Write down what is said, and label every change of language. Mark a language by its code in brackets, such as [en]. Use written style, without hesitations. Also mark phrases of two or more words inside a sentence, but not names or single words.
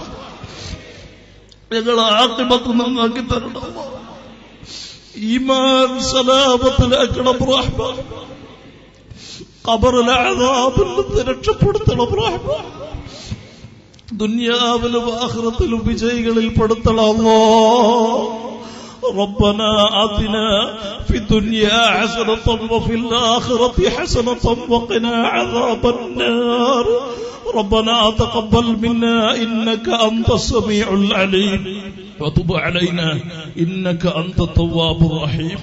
[ml] ഞങ്ങളെ ആഖിബത്ത് നന്നാക്കി തരണം. ഈമാൻ സലാമത്തിലാക്കണം റഹ്മാൻ. ഖബറിലെ അദാബിൽ നിന്ന് രക്ഷപ്പെടുത്തണം റഹ്മാൻ. ദുനിയാവിലും ആഖിറത്തിലും വിജയികളിൽ പെടുത്തണം അല്ലാഹ്. [ar] ربنا آتنا في الدنيا حسنة وفي الآخرة حسنة وقنا عذاب النار. ربنا تقبل منا إنك أنت السميع العليم وتب علينا إنك أنت التواب الرحيم.